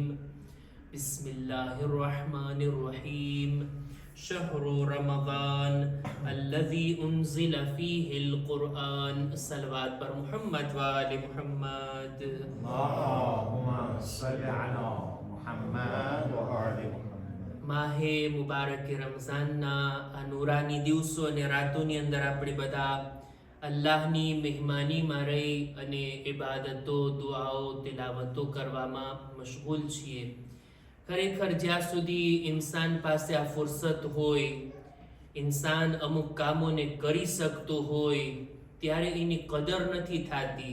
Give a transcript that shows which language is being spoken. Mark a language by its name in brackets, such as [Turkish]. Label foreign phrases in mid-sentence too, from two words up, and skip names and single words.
[Arabic] بسم الله الرحمن الرحيم. شهر رمضان الذي أنزل فيه القرآن. صلوات پر محمد وآل محمد. اللهم صل على محمد وآل محمد. [Gujarati] માહે મુબારક રમઝાનના આ નૂરાની દિવસો અને રાતોની અંદર આપણે બધા અલ્લાહની મહેમાનીમાં રહી અને ઇબાદતો, દુઆઓ, તિલાવતો કરવામાં મશગુલ છીએ. ખરેખર જ્યાં સુધી ઇન્સાન પાસે આ ફુરસત હોય, ઇન્સાન અમુક કામોને કરી શકતો હોય ત્યારે એની કદર નથી થતી.